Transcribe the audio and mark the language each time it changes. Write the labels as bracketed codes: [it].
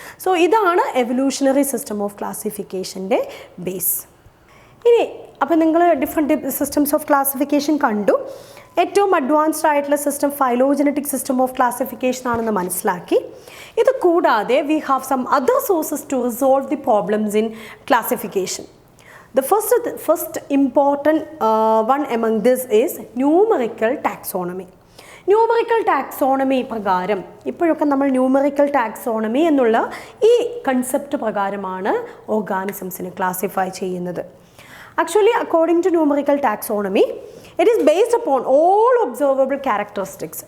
[ml] So ഇതാണ് evolutionary system of ക്ലാസിഫിക്കേഷൻ്റെ base. ഇനി അപ്പോൾ നിങ്ങൾ ഡിഫറെൻറ്റ് സിസ്റ്റംസ് ഓഫ് ക്ലാസിഫിക്കേഷൻ കണ്ടു. ഏറ്റവും അഡ്വാൻസ്ഡ് ആയിട്ടുള്ള system phylogenetic system of classification ആണെന്ന് മനസ്സിലാക്കി. ഇത് കൂടാതെ [en] We have some other sources to resolve the problems in classification. The first important one among this is numerical taxonomy. [ml] Numerical taxonomy പ്രകാരം, ഇപ്പോഴൊക്കെ നമ്മൾ ന്യൂമറിക്കൽ ടാക്സോണമി എന്നുള്ള ഈ കൺസെപ്റ്റ് പ്രകാരമാണ് ഓർഗാനിസംസിനെ ക്ലാസിഫൈ ചെയ്യുന്നത്. [en] Actually according to numerical taxonomy it is based upon all observable characteristics.